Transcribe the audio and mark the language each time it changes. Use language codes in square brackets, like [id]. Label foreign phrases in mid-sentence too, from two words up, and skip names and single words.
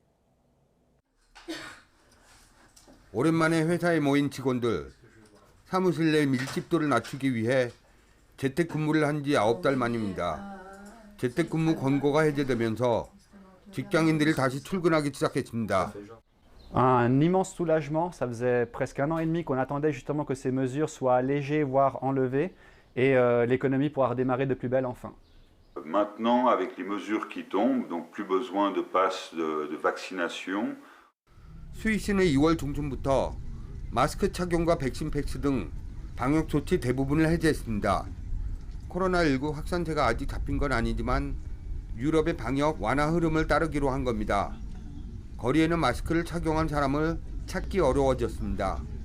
[ko] 오랜만에 회사에 모인 직원들, 사무실 내 밀집도를 낮추기 위해 재택근무를 한 지 9달 만입니다. 재택근무 권고가 해제되면서 직장인들이 다시 출근하기 시작했습니다. [fr] Un immense soulagement, ça faisait presque 1 an et demi qu'on attendait justement que ces mesures soient allégées, voire enlevées, et l'économie pourra redémarrer de plus belle enfin. Maintenant, avec les mesures qui tombent, donc plus besoin de passe de vaccination. [ko] 스위스는 2월 중순부터 마스크 착용과 백신 패스 등 방역 조치 대부분을 해제했습니다. 코로나19 확산세가 아직 잡힌 건 아니지만 유럽의 방역 완화 흐름을 따르기로 한 겁니다. 거리에는 마스크를 착용한 사람을 찾기 어려워졌습니다.